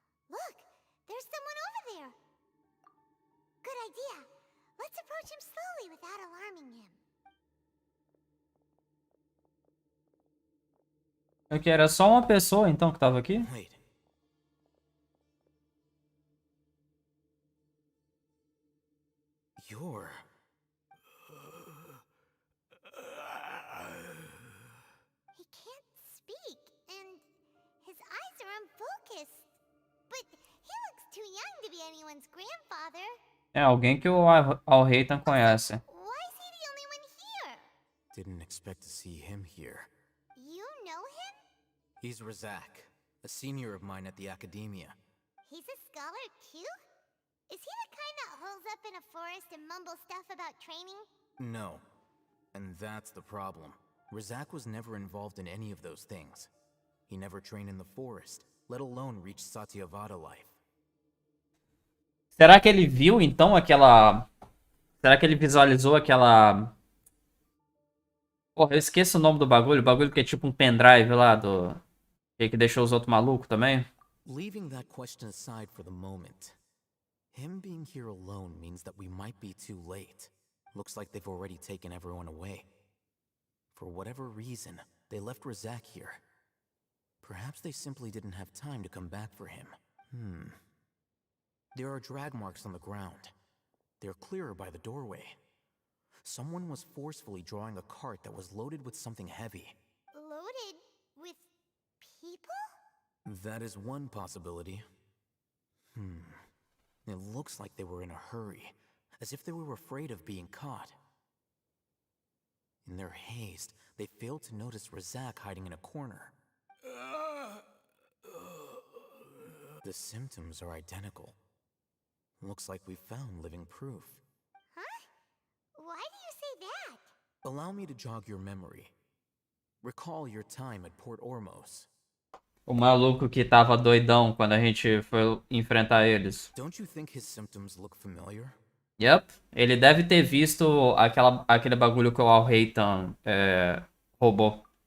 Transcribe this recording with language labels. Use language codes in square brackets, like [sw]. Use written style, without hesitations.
[en] Look, there's someone over there. Good idea. Let's approach him slowly without alarming him. [pt] Ok, era só uma pessoa então que tava aqui? [en] Wait. You're... He can't speak, and his eyes are unfocused. But he looks too young to be anyone's grandfather. [pt] É alguém que o Al-Reitan conhece. [en] Why is he the only one here? Didn't expect to see him here. You know him? He's Razak, a senior of mine at the academia. He's a scholar too? Is he the kind that holes up in a forest and mumbles stuff about training? No. And that's the problem. Razak was never involved in any of those things. He never trained in the forest, let alone reach Satyavada life. [pt] Será que ele viu então aquela... Será que ele visualizou aquela... Porra, eu esqueço o nome do bagulho. O bagulho que é tipo um pendrive lá do... Que deixou os outros malucos também. [en] Leaving that question aside for the moment. Him being here alone means that we might be too late. Looks like they've already taken everyone away. For whatever reason, they left Razak here. Perhaps they simply didn't have time to come back for him. There are drag marks on the ground. They're clearer by the doorway. Someone was forcefully drawing a cart that was loaded with something heavy. Loaded with people? That is one possibility. It looks like they were in a hurry, as if they were afraid of being caught. In their haste, they failed to notice Razak hiding in a corner. The symptoms are identical. Looks like we found living proof. Huh? Why do you say that? Allow me to jog your memory. Recall your time at Port Ormos. [pt] O maluco que tava doidão quando a gente foi enfrentar eles. [en] Don't you think his symptoms look familiar? Yep. [pt] Ele deve ter visto aquele bagulho que o Al-Reitan roubou.